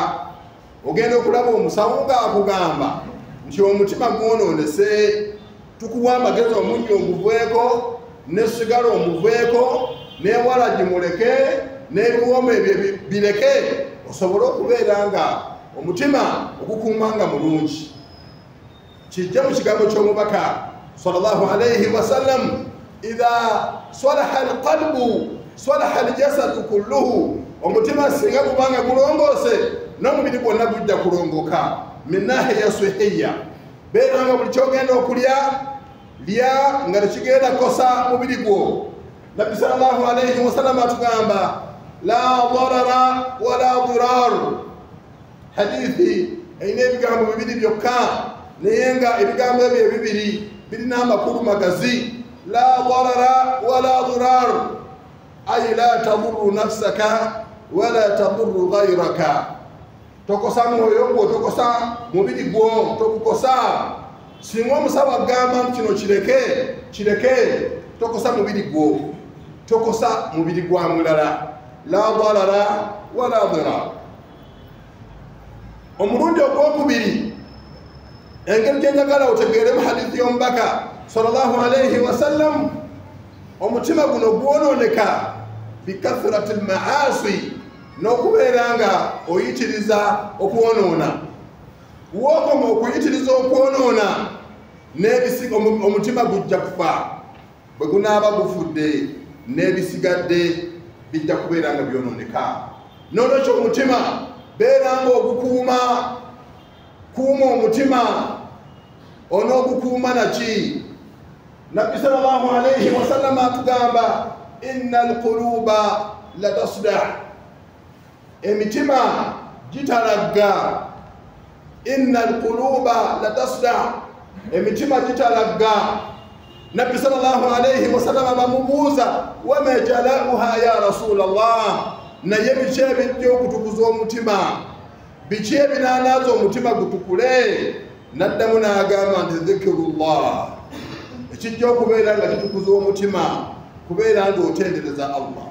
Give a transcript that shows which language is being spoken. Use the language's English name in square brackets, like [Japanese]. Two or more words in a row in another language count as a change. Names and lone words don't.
[Ganda] Ogenda okulaba omusawo ng'akugamba nti omutima gwonoonese, tukuwa amagezi omunnyo omuveeko, n'essigala omuveeko, n'ewalagi muleke, n'ebiwoomo ebyo bireke, osobole okubeera nga omutima ogukuuma nga mulungi. Kijja mu kigambo ky'omubaka [Arabic] صلى الله عليه وسلم إذا صلح القلب صلح الجسد كله, [Ganda] omutima singa gubanga gulongoose n'omubiri gwonna gujja kulongoka. [Arabic] من ناحية صحية, [Ganda] beera nga buli kyogenda okulya lya nga tekigenda kosa mubiri gwo. Nabbi [Arabic] صلى الله عليه وسلم [Ganda] atugamba [Arabic] لا ضرر ولا ضرار, [Ganda] hadithi eyina ebigambo bibiri byokka naye nga ebigambo ebyo ebibiri birina amakulu magazi. [Arabic] لا ضرر ولا ضرار أي لا تضر نفسك ولا تضر غيرك, [Ganda] tokosa mwoyo gwo, tokosa mubiri gwo, tokukosa. Singa omusawo agamba nti kino kireke, tokosa mubiri gwo, tokosa mubiri gwa mulala. [Arabic] لا ضرر ولا ضرار. [Ganda] Omulundi ogwokubiri, engeri gye njagala otegeere mu hadithi y'omubaka [Arabic] صلى الله عليه وسلم, [Ganda] omutima guno gwonooneka [Arabic] بكثرة المعاصي, [Ganda] n'okubeera nga oyitiriza okwonoona. wokoma okuyitiriza okwonoona n'ebisiga omutima gujja kufa bwe gunaaba gufudde n'ebisigadde bijja kubeera nga byonooneka. N'olwekyo omutima beera nga ogukuuma, kuuma omutima. Onoogukuuma naki? Nabbi [Arabic] صلى الله عليه وسلم atugamba إن القلوب لتصدأ, [Ganda] emitima gitalagga. [Arabic] إن القلوب لتصدأ, [Ganda] emitima gitalagga. Nabbi [Arabic] صلى الله عليه وسلم [Ganda] bamubuuza [Arabic] وما جلاؤها يا رسول الله, [Ganda] naye biki ebijja okutukuza omutima, biki ebinaanaaza omutima gutukule? Naddamu n'agamba nti dhikirullah, ekijja okubeera nga kitukuza omutima kubeera nga otendereza Allah.